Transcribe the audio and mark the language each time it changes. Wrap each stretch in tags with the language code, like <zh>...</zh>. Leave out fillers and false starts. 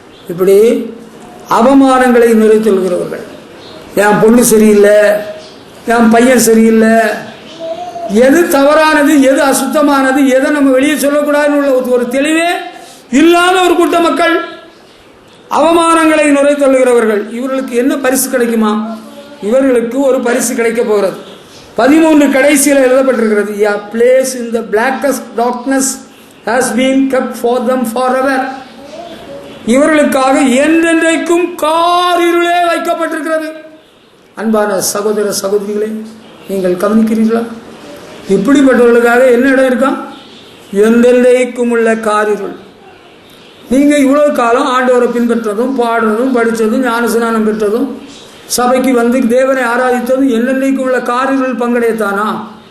<ta>இப்படி அவமானங்களை நிறைத்துள்கிறவர்கள். என் பொண்ணு சரியில்லை, என் பையன் சரியில்லை, எது தவறானது, எது அசுத்தமானது, எதை நம்ம வெளியே சொல்லக்கூடாதுன்னு உள்ள ஒரு தெளிவே இல்லாத ஒரு கூட்ட மக்கள், அவமானங்களை நுரைத்தள்ளுகிறவர்கள். இவர்களுக்கு என்ன பரிசு கிடைக்குமா? இவர்களுக்கு ஒரு பரிசு கிடைக்க போகிறது. 13 கடைசியில் எழுதப்பட்டிருக்கிறது,</ta> <en>a place in the blackest darkness has been kept for them forever.</en> <ta>இவர்களுக்காக என்றென்றைக்கும் காரிருளே வைக்கப்பட்டிருக்கிறது. அன்பான சகோதர சகோதரிகளே, நீங்கள் கவனிக்கிறீர்களா? இப்படிப்பட்டவர்களுக்காக என்ன இடம் இருக்கா? என்றென்றைக்கும் உள்ள காரிருள். நீங்க இவ்வளவு காலம் ஆண்டவரை பின்பற்றதும், பாடுறதும், படித்ததும், ஞானஸ்நானம் பெற்றதும், சபைக்கு வந்து தேவனை ஆராதித்ததும் என்னென்னைக்கும் உள்ள காரிருள் பங்கடையத்தானா?</ta>